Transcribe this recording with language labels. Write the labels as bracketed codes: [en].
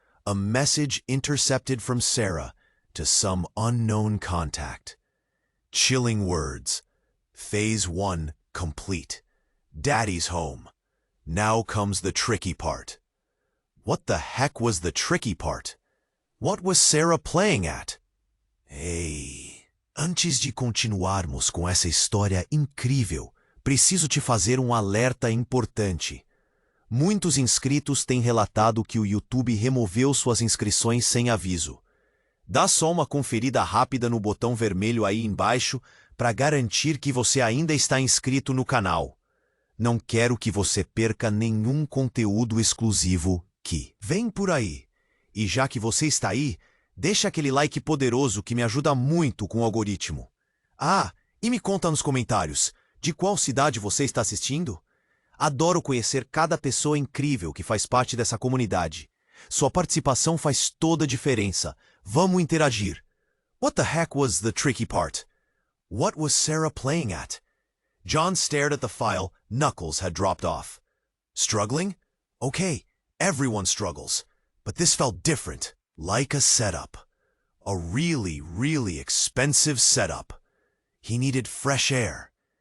[en] A message intercepted from Sarah to some unknown contact. Chilling words. Phase 1 complete. Daddy's home. Now comes the tricky part. What the heck was the tricky part? What was Sarah playing at? [pt] Ei, antes de continuarmos com essa história incrível, preciso te fazer um alerta importante. Muitos inscritos têm relatado que o YouTube removeu suas inscrições sem aviso. Dá só uma conferida rápida no botão vermelho aí embaixo para garantir que você ainda está inscrito no canal. Não quero que você perca nenhum conteúdo exclusivo que vem por aí. E já que você está aí, deixa aquele like poderoso que me ajuda muito com o algoritmo. Ah, e me conta nos comentários, de qual cidade você está assistindo? Adoro conhecer cada pessoa incrível que faz parte dessa comunidade. Sua participação faz toda a diferença. Vamos interagir. [en] What the heck was the tricky part? What was Sarah playing at? John stared at the file Knuckles had dropped off. Struggling? Okay, everyone struggles. But this felt different, like a setup. A really, really expensive setup. He needed fresh air.